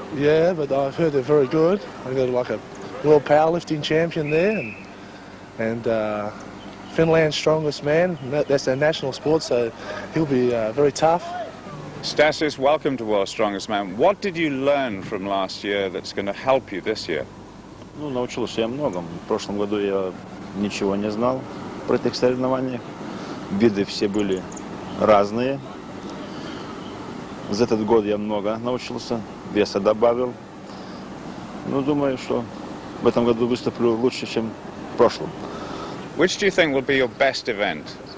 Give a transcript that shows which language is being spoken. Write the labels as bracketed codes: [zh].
[en] Yeah, but I've heard they're very good. I've got like a world powerlifting champion there, and Finland's strongest man. That's their national sport, so he'll be very tough. Stasius, welcome to World's Strongest Man. What did you learn from last year that's going to help you this year? [ru] Ну, научился я многому. В прошлом году я ничего не знал про этих соревнованиях. Виды все были разные. За этот год я много научился, веса добавил. Ну, думаю, что в этом году выступлю лучше, чем в прошлом. [en] Which do you think will be your best event?